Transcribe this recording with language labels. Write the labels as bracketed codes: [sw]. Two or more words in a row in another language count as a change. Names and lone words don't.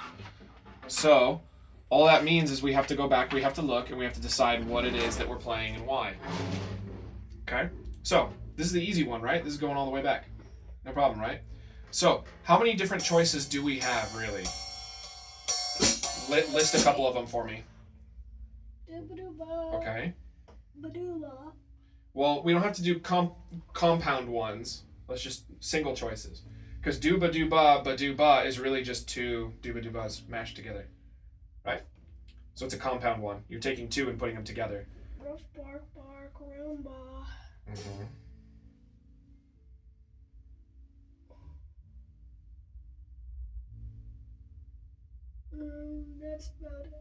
[en] So all that means is we have to go back, we have to look, and we have to decide what it is that we're playing and why. Okay? So this is the easy one, right? This is going all the way back. No problem, right? So how many different choices do we have, really? List a couple of them for me. Dooba-dooba. Okay. Ba-dooba. Well, we don't have to do compound ones. Let's just single choices. Because dooba dooba ba dooba is really just two dooba doobas mashed together. Right? So it's a compound one. You're taking two and putting them together. Ruff, bark, bark, Roomba. Mm-hmm. That's about it.